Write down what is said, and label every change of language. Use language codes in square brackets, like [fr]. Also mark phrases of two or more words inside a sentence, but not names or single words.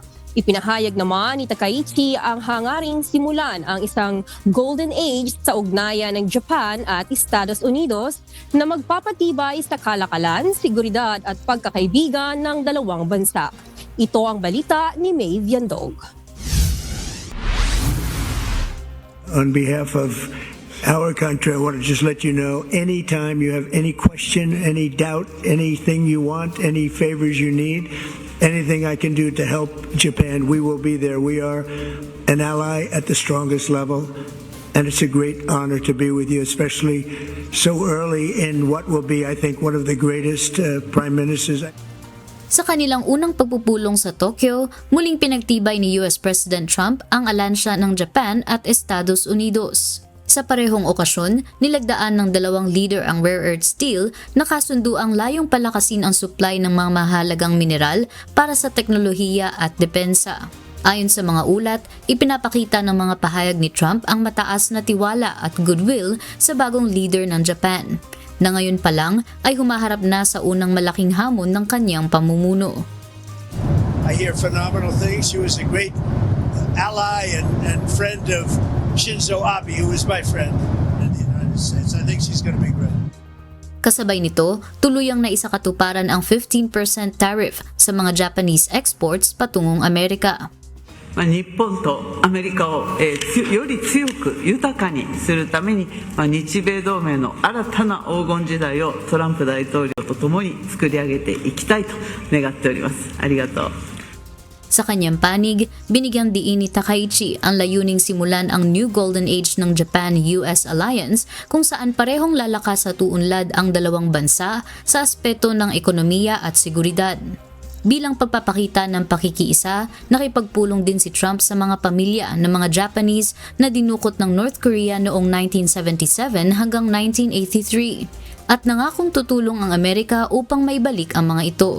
[tl] Ipinahayag naman ni Takaichi ang hangaring simulan ang isang [en] golden age [tl] sa ugnayan ng Japan at Estados Unidos na magpapatibay sa kalakalan, seguridad at pagkakaibigan ng dalawang bansa. Ito ang balita ni May Viandog. [en] On behalf of our country. I want to just let you know, anytime you have any question, any doubt, anything you want, any favors you need, anything I can do to help Japan, we will be there. We are an ally at the strongest level, and it's a great honor to be with you, especially so early in what will be, I think, one of the greatest prime ministers. [tl] Sa kanilang unang pagpupulong sa Tokyo, muling pinagtibay ni [en] US President [tl] Trump ang alansya ng Japan at Estados Unidos. Sa parehong okasyon, nilagdaan ng dalawang leader ang [en] rare earth steel [tl] na kasunduang layong palakasin ang supply ng mga mahalagang mineral para sa teknolohiya at depensa. Ayon sa mga ulat, ipinapakita ng mga pahayag ni Trump ang mataas na tiwala at goodwill sa bagong leader ng Japan, na ngayon pa lang ay humaharap na sa unang malaking hamon ng kanyang pamumuno. [en] I hear phenomenal things. She was a great ally and friend of Shinzo Abe, who was my friend in the United States. I think she's going to be great. [tl] Kasabay nito, tuluyang naisakatuparan ang 15% tariff sa mga [en] Japanese exports [tl] patungong Amerika. [ja] 日本とアメリカを、より強く豊かにするために、日米同盟の新たな黄金時代をトランプ大統領とともに作り上げていきたいと願っております。ありがとう。 [tl] Sa kanyang panig, binigyang diin ni Takaichi ang layuning simulan ang [en] New Golden Age [tl] ng [en] Japan-US Alliance [tl] kung saan parehong lalakas at uunlad ang dalawang bansa sa aspeto ng ekonomiya at seguridad. Bilang pagpapakita ng pakikiisa, nakipagpulong din si Trump sa mga pamilya ng mga Japanese na dinukot ng North Korea noong 1977 hanggang 1983 at nangakong tutulong ang Amerika upang maibalik ang mga ito.